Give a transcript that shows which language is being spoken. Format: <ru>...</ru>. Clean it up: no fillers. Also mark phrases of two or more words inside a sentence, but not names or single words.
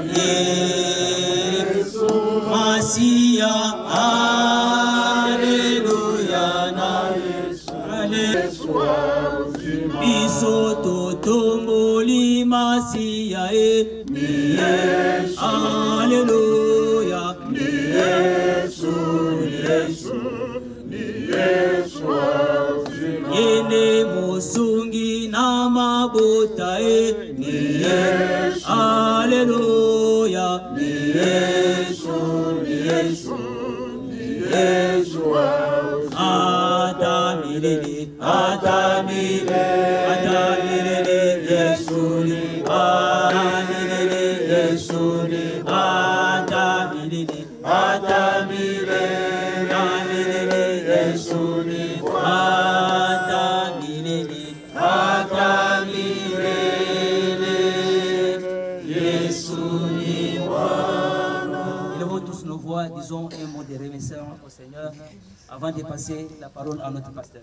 <ln>Yesu Masia Alleluia na Yesu biso totomboli Masia ni Yesu Alleluia ni Yesu ni Yesu Yene musungi na mabota ni Yesu Alleluia ni Yesu ni Yesu ni Yesu Atamilele Yesu ni Atamilele Yesu ni Atamilele</ln> <fr>Yesu ni Élevons tous nos voix, disons un mot de remerciement au Seigneur avant de passer la parole à notre pasteur.</fr>